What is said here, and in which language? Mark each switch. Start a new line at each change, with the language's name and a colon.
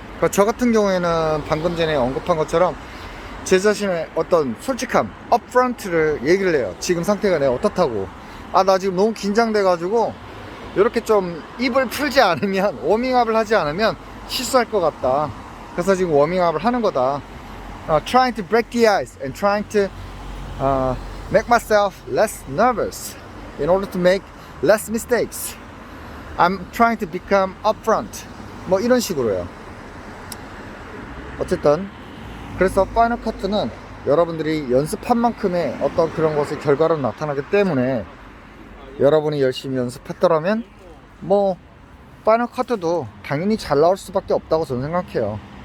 Korean: 그러니까 저 같은 경우에는 방금 전에 언급한 것처럼 제 자신의 어떤 솔직함, 업프런트를 얘기를 해요. 지금 상태가 내가 어떻다고. 나 지금 너무 긴장돼 가지고 이렇게 좀 입을 풀지 않으면, 워밍업을 하지 않으면 실수할 것 같다. 그래서 지금 워밍업을 하는 거다.
English: Trying to break the ice and trying to make myself less nervous in order to make less mistakes. I'm trying to become upfront.
Korean: 뭐 이런 식으로요. 어쨌든 그래서 파이널 커트는 여러분들이 연습한 만큼의 어떤 그런 것의 결과로 나타나기 때문에 여러분이 열심히 연습했더라면 뭐 파이널 커트도 당연히 잘 나올 수밖에 없다고 저는 생각해요.